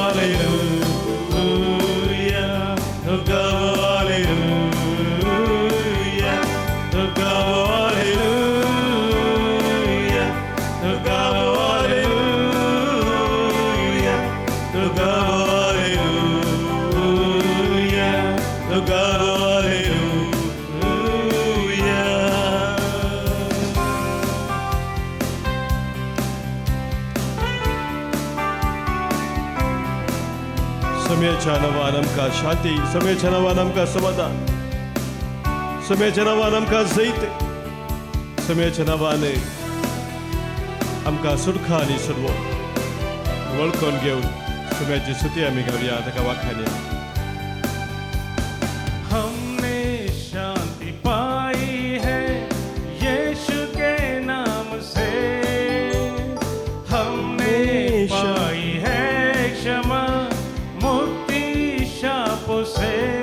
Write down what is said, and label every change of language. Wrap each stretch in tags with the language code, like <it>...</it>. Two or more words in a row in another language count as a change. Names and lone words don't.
<hi>हालेलुया, तो गाओ हालेलुया, तो गाओ हालेलुया, तो गाओ हालेलुया, तो गाओ हालेलुया, तो गाओ हालेलुया.</hi> <kok>सोम्याच्या नांवान आमकां शांती, सोम्याच्या नांवान आमकां समाधान, सोम्याच्या नांवान आमकां जैत, सोम्याच्या नांवान आमकां सुटका आनी सुरवो. वळखून घेवन सोम्याची स्तुती आमी गावया, ताका वाखाणया.</kok> <hi>हमने शांति पाई है यीशु के नाम से, हमने पाई है क्षमा मुक्ति शापों से,</hi>